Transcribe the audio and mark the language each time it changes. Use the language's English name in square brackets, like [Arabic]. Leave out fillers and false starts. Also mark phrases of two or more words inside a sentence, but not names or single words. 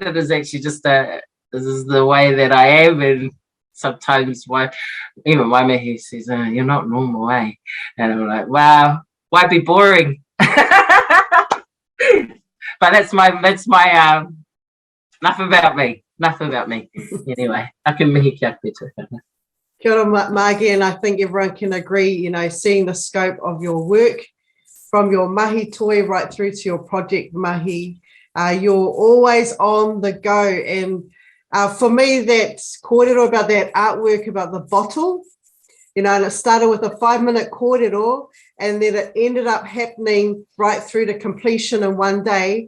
[English] It is actually just this is the way that I am, and sometimes even my mihi says, "You're not normal, eh?" And I'm like, "Wow, why be boring?" But that's my enough about me. Anyway, I can mihi [Māori] kia koe tō. Kia ora, [English] Margie, and I think everyone can agree, you know, seeing the scope of your work from your [Māori] mahi toi [English] right through to your project mahi, you're always on the go. And for me, that kōrero about that artwork about the bottle, you know, and it started with a 5-minute kōrero, and then it ended up happening right through to completion in one day.